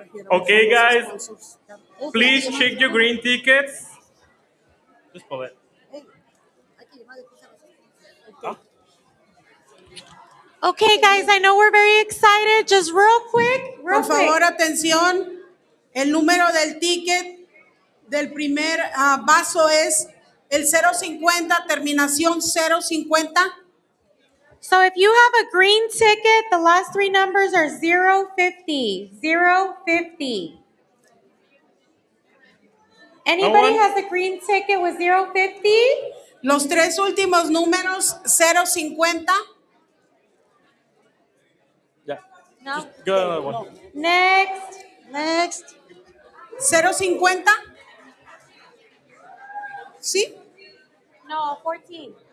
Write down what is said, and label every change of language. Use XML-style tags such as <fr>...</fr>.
<en>Okay, guys, please check your green tickets. Just pull it. Okay, guys, I know we're very excited. Just real quick,</en> <es>Por favor, atención. El número del ticket del primer vaso es el 050, terminación 050.</es> <en>So if you have a green ticket, the last three numbers are 050. 050. Anybody has a green ticket with 050?</en> <es>Los tres últimos números 050.</es> <en>No. Go. Next. 050.</en> <es>¿Sí?</es> <en>No, 14.</en>